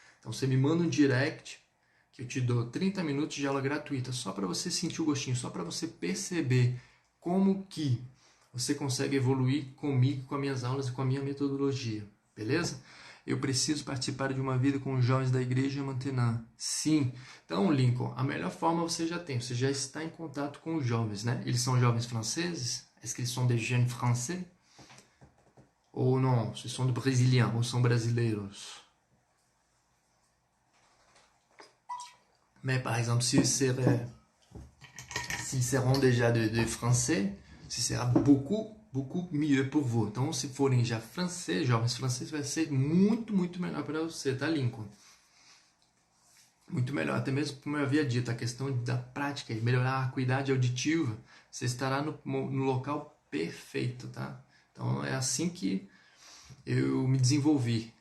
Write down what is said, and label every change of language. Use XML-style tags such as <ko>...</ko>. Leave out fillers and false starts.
<pt>Então você me manda um direct que eu te dou 30 minutos de aula gratuita, só para você sentir o gostinho, só para você perceber como que você consegue evoluir comigo, com as minhas aulas e com a minha metodologia, beleza? Eu preciso participar de uma vida com os jovens da igreja Mantenã. Sim. Então, Lincoln, a melhor forma você já tem. Você já está em contato com os jovens, né? Eles são jovens franceses?</pt> <fr>Est-ce qu'ils sont des jeunes français?</fr> <pt>Ou não?</pt> <fr>Ce sont des brésiliens?</fr> <pt>Ou são brasileiros?</pt> <fr>Mais par exemple, s'ils seront déjà de français, ce sera beaucoup mieux pour vous.</fr> <pt>Então, se forem já francês, jovens franceses, vai ser muito melhor para você, tá, Lincoln? Muito melhor, até mesmo como eu havia dito, a questão da prática e melhorar a acuidade auditiva, você estará no local perfeito, tá? Então, é assim que eu me desenvolvi.</pt>